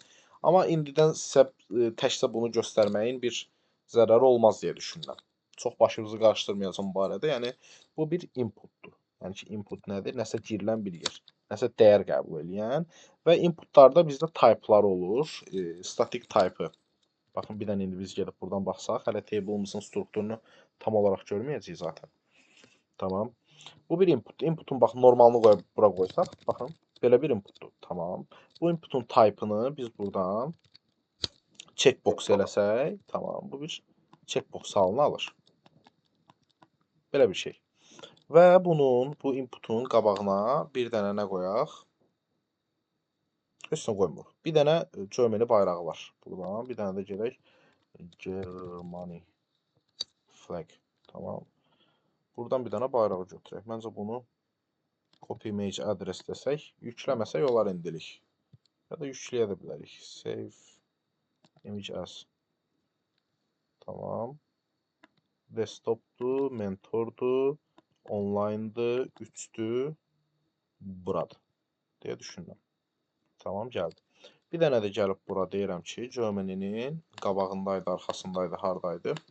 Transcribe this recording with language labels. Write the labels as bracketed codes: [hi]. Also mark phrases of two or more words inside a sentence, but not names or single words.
[az] Amma indidən sizə təkcə bunu göstərməyin bir zərəri olmaz deyə düşünürəm. Çox başınızı qarışdırmayacağam bu barədə. Yəni bu bir inputdur. Yəni ki, input nədir? Nəsə girilən bir yer. Nəsə dəyər qəbul edən və inputlarda bizdə type'lar olur. Static type-ı. Baxın, bir dənə indi biz gedib buradan baxsaq, hələ table-umuzun strukturunu tam olaraq görməyəcəyik zaten. Tamam. Bu bir input. Inputun baxın normalını qoyub bura qoysaq, baxın, belə bir inputdur. Tamam. Bu inputun type-ını biz buradan checkbox eləsək, tamam, bu bir checkbox halını alır. Belə bir şey. Və bunun, bu inputun qabağına bir dənə nə qoyaq? Heç nə qoymur. Bir dənə Germany bayrağı var. Buradan bir dənə də gedək Germany flag. Tamam. Buradan bir dənə bayrağı götürək. Məncə bunu [en] copy image address [az] desək, yükləməsək olar indilik. Ya da yükləyə də bilərik. [en] Save image as. [az] Tamam. Desktopdur, mentordur, online'dır, 3'dür, buradır deyə düşünürəm. Tamam, gəldi. Bir dənə də gəlib bura deyirəm ki, Germany-nin qabağındaydı, arxasındaydı, hardaydı.